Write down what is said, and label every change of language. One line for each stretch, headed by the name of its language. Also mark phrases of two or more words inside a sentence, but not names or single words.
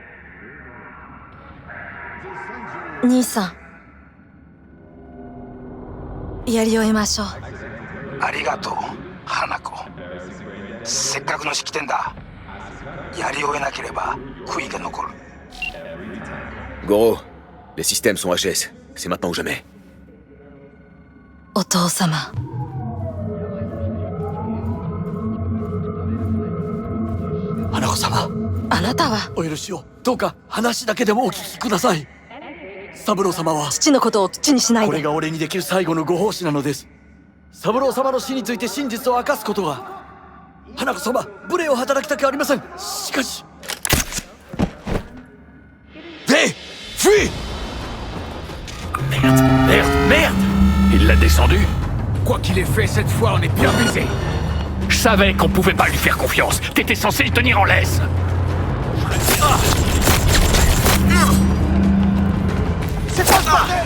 Japanese: 兄さん、やり終えましょう。ありがとう、花子。せっかくの式典だ。やり終えなければ悔いが残る。
French: Goro, les systèmes sont HS. C'est maintenant ou jamais.
Japanese: お父様。花子様。あなたは。お許しを。どうか話だけでもお聞きください。三郎様は父のことを口にしないで。これが俺にできる最後のご奉仕なのです。三郎様の死について真実を明かすことが。花子様、無礼を働きたくありません。しかし。
French: Fuis! Merde, merde, merde! Il l'a descendu? Quoi qu'il ait fait, cette fois, on est bien baisé. Je savais qu'on pouvait pas lui faire confiance. T'étais censé le tenir en laisse. C'est pas ça!